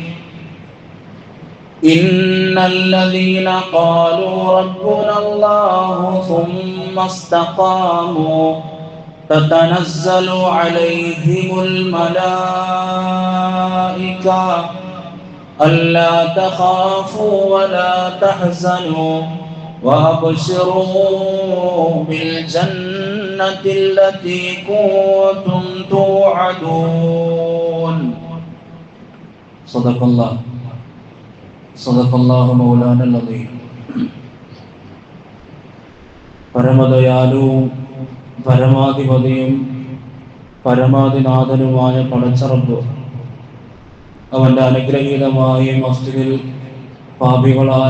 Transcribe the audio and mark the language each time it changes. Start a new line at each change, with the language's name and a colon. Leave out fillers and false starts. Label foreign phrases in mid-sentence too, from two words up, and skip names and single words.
Arabic: إن الذين قالوا ربنا الله ثم استقاموا تتنزل عليهم الملائكة ألا تخافوا ولا تحزنوا وأبشروا بالجنة التي كنتم توعدون. صدق الله مولانا عليم.
Malayalam: പരമദയാലുവും പരമാധിപതിയും പരമാധിനാഥനുമായ പടച്ചറബ് അവൻ്റെ അനുഗ്രഹീതമായ മസ്ജിദിൽ പാപികളായ